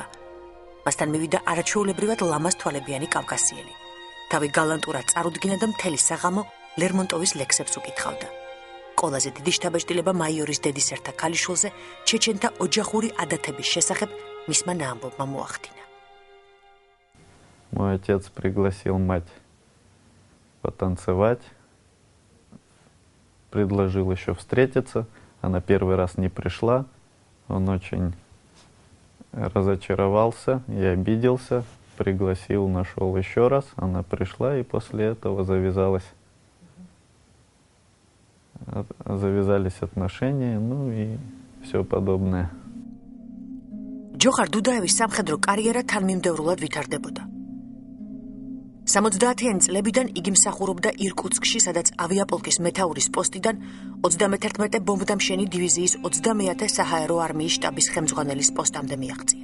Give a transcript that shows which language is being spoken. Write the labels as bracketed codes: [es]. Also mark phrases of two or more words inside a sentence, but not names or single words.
[ka] მასთან მივიდა არაჩვეულებრივად ლამაზ თვალებიანი კავკასიელი. თავი გალანტურად წარუდგინა და მთელი საღამო ლერმონტოვის ლექსებს უკითხავდა. ყველაზე დიდი შთაბეჭდილება მაიორის დედის ერთა ქალიშვილზე ჩეჩენთა ოჯახური ადათების შესახებ მისმა ნაამბობმა მოახდინა. [ru] Мой отец пригласил мать потанцевать, предложил еще встретиться. Она первый раз не пришла, он очень разочаровался и обиделся, пригласил, нашел еще раз, она пришла, и после этого завязались отношения, ну и все подобное. [ka] ჯოხარ დუდაევის სამხედრო კარიერა თანმიმდევრულად ვითარდებოდა. 70-იანი წლებიდან იგი მსახურობდა ირკუტსკში, სადაც ავიაპოლკის მეთაურის პოსტიდან 31 ბომბდამშენი დივიზიის 30-ე საჰაერო არმიის შტაბის ხელმძღვანელის პოსტამდე მიაღწია.